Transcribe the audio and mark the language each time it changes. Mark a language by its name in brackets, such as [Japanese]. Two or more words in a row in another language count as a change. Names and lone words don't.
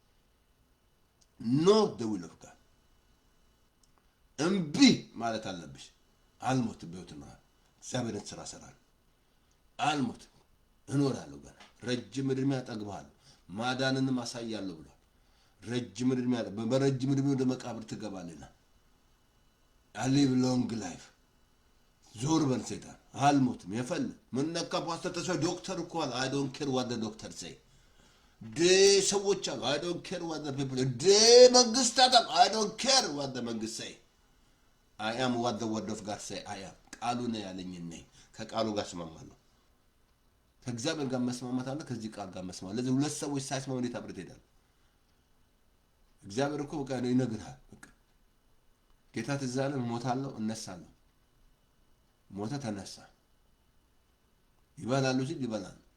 [English] not the will of God። [Amharic] እምቢ ማለት አለብሽ። አልሞትም በሕይወት እኖራለሁ፣ እግዚአብሔርን ስራ እሰራለሁ። አልሞትም እኖራለሁ፣ ገና ረጅም ዕድሜ አጠግብሃለሁ፣ ማዳንንም አሳያለሁ ብሏል። ረጅም ዕድሜ በረጅም ዕድሜ ወደ መቃብር ትገባለና [English] I live long life። [Amharic] ዞር በል ሰይጣን፣ አልሞትም። የፈል ምን ነካ ፓስተር ተስፋ ዶክተር እኮ አለ። [English] I don't care what the doctor say። [Amharic] ሰዎች አሉ [English] I don't care what the people [Amharic] መንግስታት አሉ [English] I don't care what the [Amharic] መንግስት say። [English] I am what the word of God say I am። [Amharic] ቃሉ ነው ያለኝ ነኝ። ከቃሉ ጋር እስማማለሁ። ከእግዚአብሔር ጋር መስማማት አለ፣ ከዚህ ቃል ጋር መስማማት። ለዚህ ሁለት ሰዎች ሳይስማሙ እንዴት አብረው ይሄዳሉ? እግዚአብሔር እኮ በቃ ይነግርሃል። በቃ ጌታ ትዝ አለ፣ እሞታለሁ እነሳለሁ። ሞተ ተነሳ። ይበላሉ ሲል ይበላሉ።